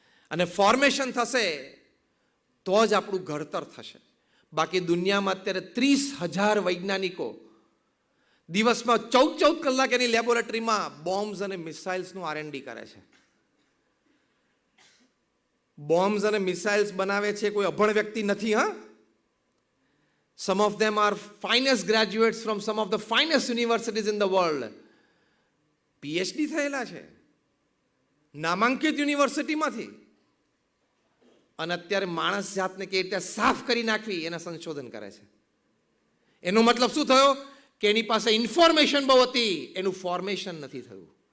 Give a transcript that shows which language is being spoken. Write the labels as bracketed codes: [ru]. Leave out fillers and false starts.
[gu] અને ફોર્મેશન થશે તો જ આપણું ઘડતર થશે. બાકી દુનિયામાં અત્યારે 30,000 વૈજ્ઞાનિકો દિવસમાં 14 કલાક એની લેબોરેટરીમાં બોમ્બ્સ અને મિસાઇલ્સનું R&D કરે છે. બોમ્બ્સ અને મિસાઇલ્સ બનાવે છે કોઈ અભણ વ્યક્તિ નથી. [en] હા, some of them are finest graduates from some of the finest universities in the world. [gu] PhD થયેલા છે નામાંકિત યુનિવર્સિટીમાંથી, અને અત્યારે માણસ જાતને કેવી રીતે સાફ કરી નાખવી એના સંશોધન કરે છે. એનો મતલબ શું થયો કે એની પાસે ઇન્ફોર્મેશન બહુ હતી, એનું ફોર્મેશન નથી થયું.